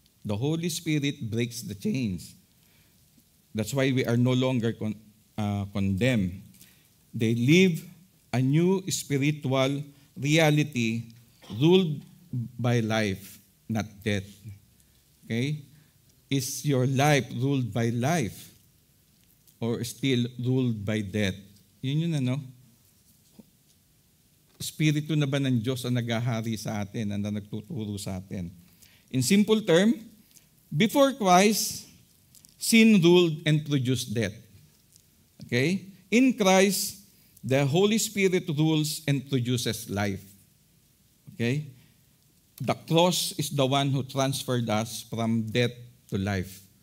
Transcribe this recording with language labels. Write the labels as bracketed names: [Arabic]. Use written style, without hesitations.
[English] The Holy Spirit breaks the chains. That's why we are no longer condemned. They live a new spiritual reality ruled by life, not death. Okay? Is your life ruled by life or still ruled by death? [Filipino] Yun, Espiritu na ba ng Diyos ang naghahari sa atin, ang nagtuturo sa atin? [English] In simple term, before Christ, sin ruled and produced death. Okay? In Christ, the Holy Spirit rules and produces life. Okay? The cross is the one who transferred us from death to life.